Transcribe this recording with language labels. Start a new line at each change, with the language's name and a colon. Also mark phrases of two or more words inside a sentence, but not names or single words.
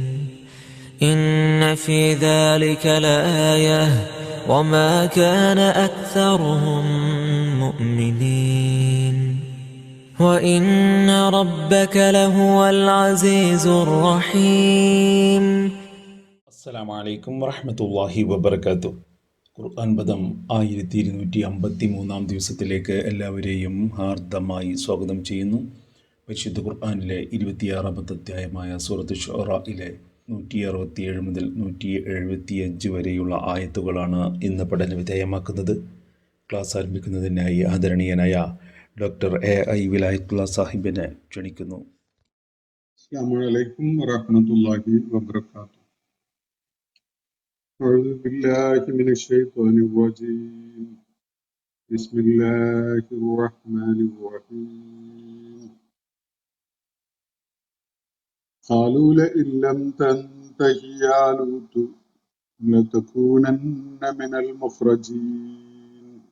Arabic: إن في ذلك لآية وما كان أكثرهم مؤمنين وإن ربك لهو العزيز الرحيم. السلام عليكم ورحمة الله وبركاته.
Malayalam: ഖുർആൻ പദം 1253 ദിവസത്തിലേക്ക് എല്ലാവരെയും ഹാർദമായി സ്വാഗതം ചെയ്യുന്നു. പരിശുദ്ധ ഖുർആനിലെ 26ാമത്തെ അധ്യായമായ സൂറത്ത് ശുഅറയിലെ 167 മുതൽ 175 വരെയുള്ള ആയത്തുകളാണ് ഇന്ന് പഠന വിധേയമാക്കുന്നത്. ക്ലാസ് ആരംഭിക്കുന്നതിനായി ആദരണീയനായ ഡോക്ടർ എ.ഐ. വിലായത്തുള്ള സാഹിബിനെ ക്ഷണിക്കുന്നു.
Arabic: السلام عليكم ورحمة الله وبركاته. أعوذ بالله من الشيطان الرجيم. بسم الله الرحمن الرحيم. قالوا لئن لم تنته يا لوط لتكونن من المخرجين.